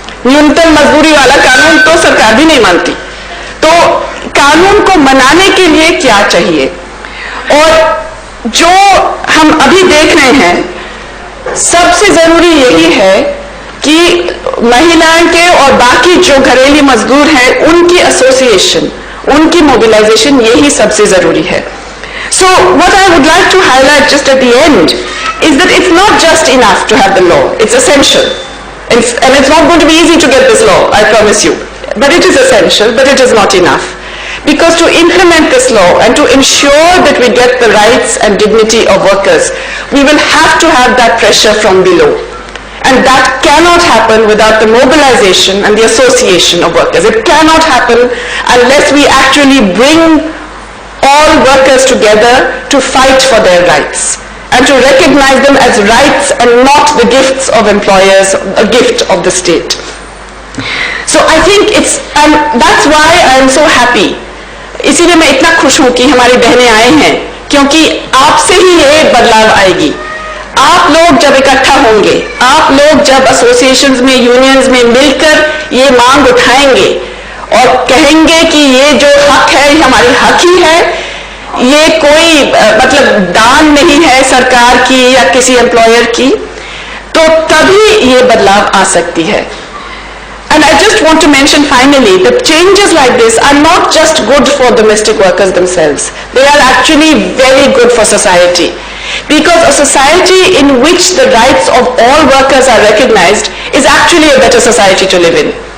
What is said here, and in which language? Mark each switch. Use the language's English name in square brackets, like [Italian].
[Hindi] न्यूनतम मजदूरी वाला कानून तो सरकार भी नहीं मानती. तो कानून को मनाने के लिए क्या चाहिए, और जो हम अभी देख रहे हैं, सबसे जरूरी यही है कि महिलाओं के और बाकी जो घरेलू मजदूर हैं उनकी एसोसिएशन, उनकी मोबिलाइजेशन, यही सबसे जरूरी है. [English] So what I would like to highlight just at the end is that it's not just enough to have the law, it's essential. And it's not going to be easy to get this law, I promise you. But it is essential, but it is not enough. Because to implement this law and to ensure that we get the rights and dignity of workers, we will have to have that pressure from below. And that cannot happen without the mobilization and the association of workers. It cannot happen unless we actually bring all workers together to fight for their rights and to recognize them as rights and not the gifts of employers, a gift of the state. So I think and that's why I am so happy. [Hindi] इसीलिए मैं इतना खुश हूं कि हमारी बहनें आए हैं, क्योंकि आपसे ही ये बदलाव आएगी. आप लोग जब इकट्ठा होंगे, आप लोग जब एसोसिएशंस में, यूनियंस में मिलकर ये मांग उठाएंगे और कहेंगे कि ये जो हक है ये हमारी हक ही है, ये कोई मतलब दान नहीं है सरकार की या किसी एम्प्लॉयर की, तो तभी ये बदलाव आ सकती है. [English] And I just want to mention finally that changes like this are not just good for domestic workers themselves. They are actually very good for society. Because a society in which the rights of all workers are recognized is actually a better society to live in.